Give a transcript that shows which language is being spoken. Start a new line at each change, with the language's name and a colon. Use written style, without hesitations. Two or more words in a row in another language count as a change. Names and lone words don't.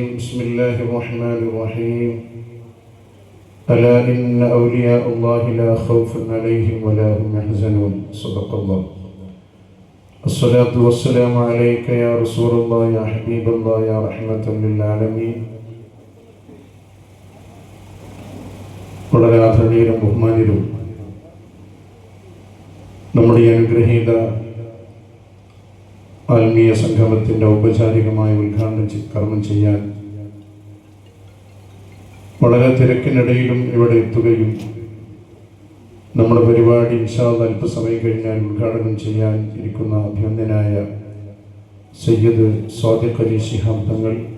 Arabic: بسم الله الرحمن الرحيم. ألا إن أولياء الله لا خوف عليهم ولا هم يحزنون. صدق الله. الصلاة والسلام عليك يا رسول الله يا حبيب الله يا رحمة للعالمين.
Malayalam: വളരെ ആദരണീയരും ബഹുമാന്യരും നമ്മുടെ അനുഗ്രഹീത ആത്മീയ സംഗമത്തിൻ്റെ ഔപചാരികമായ കർമ്മം ചെയ്യാൻ വളരെ തിരക്കിനിടയിലും ഇവിടെ എത്തുകയും നമ്മുടെ പരിപാടി
Arabic: إن شاء الله
Malayalam: അല്പസമയം കഴിഞ്ഞാൽ ഉദ്ഘാടനം ചെയ്യാൻ ഇരിക്കുന്ന അഭിനന്ദനായ സയ്യിദ് സ്വാദിഖ് അലി ശിഹാബ് തങ്ങൾ,